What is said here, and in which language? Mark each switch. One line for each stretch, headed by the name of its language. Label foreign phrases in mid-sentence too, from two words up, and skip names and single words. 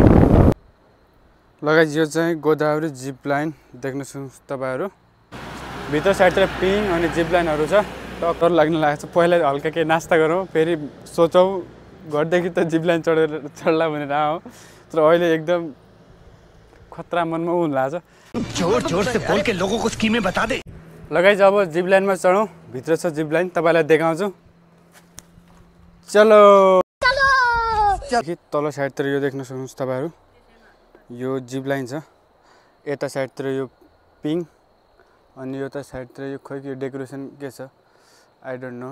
Nepali: लगायत यो चाहिँ गोदावरी
English: zip line
Nepali: देख्न सक्नुहुन्छ तपाईँहरू। भित्र साइडतिर पिङ अनि
English: zip line
Nepali: छ। टक्कर लाग्न लागेको छ। पहिला हल्का केही नास्ता गरौँ, फेरि सोचौँ घरदेखि त
English: zip line
Nepali: चढ्ला भनेर आऊ, तर अहिले एकदम खतरा मनमा हुन लाग्छ।
Hindi: जोर से बोल के लोगों को स्कीमें बता दे।
Nepali: लगायत अब
English: zip line
Nepali: चढौँ, भित्र छ
English: zip line,
Nepali: तपाईँलाई देखाउँछु। चलो तल साइडतिर यो देख्न सक्नुहुन्छ तपाईँहरू, यो
English: zip line
Nepali: छ। यता साइडतिर यो पिङ अनि यता साइडतिर यो खोइ के डेकोरेसन के छ,
English: I don't know.